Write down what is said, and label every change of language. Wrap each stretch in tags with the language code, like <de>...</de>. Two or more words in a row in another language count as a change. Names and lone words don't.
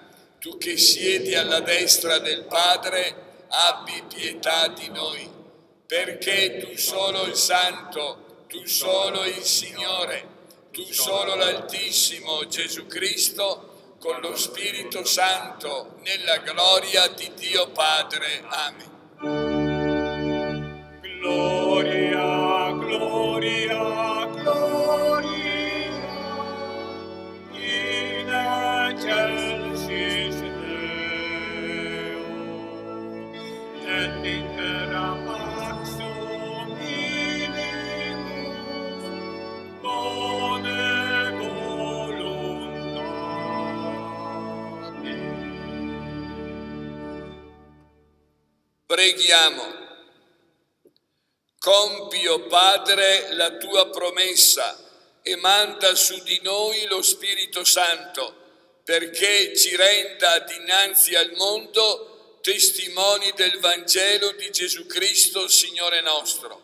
<it>Tu che siedi alla destra del Padre, abbi pietà di noi. Perché tu solo il Santo, tu solo il Signore, tu solo l'Altissimo Gesù Cristo, con lo Spirito Santo, nella gloria di Dio Padre. Amen.</it> <la>Gloria, gloria, gloria, in excelsis Deo, et in terra pax hominibus, bone voluntatis.</la> <it>Preghiamo. Compi, o Padre, la tua promessa e manda su di noi lo Spirito Santo, perché ci renda dinanzi al mondo testimoni del Vangelo di Gesù Cristo, Signore nostro.</it>